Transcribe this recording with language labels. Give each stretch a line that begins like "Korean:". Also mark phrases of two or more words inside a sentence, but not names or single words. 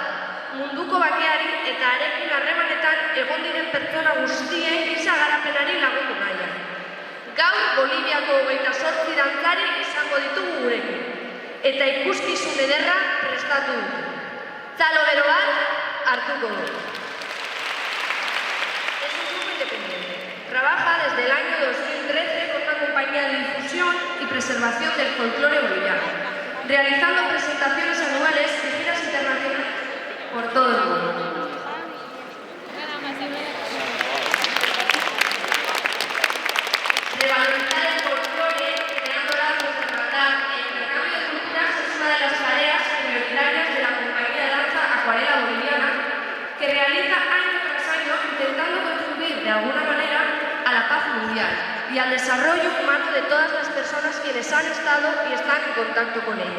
Basque: Munduko bakeari eta arekin harremanetan egon diren pertsona guztien giza garapenari lagundu nahian. Gaur Boliviako 28 dantzari izango ditugu gurekin, eta ikuskizun ederra prestatu dut. Txalo bero bat hartuko dut.
Spanish: Es un grupo independiente. Trabaja desde el año 2013 con una compañía de difusión y preservación del folclore boliviano, realizando presentaciones anuales y giras internacionales por todo el mundo. Revalorizar el folclore, creando lazos de hermandad e intercambio de culturas es una de las tareas prioritarias de la compañía de danza Acuarela Boliviana, que realiza año tras año intentando contribuir de alguna manera a la paz mundial y al desarrollo humano de todas las personas quienes han estado y están en contacto con ella.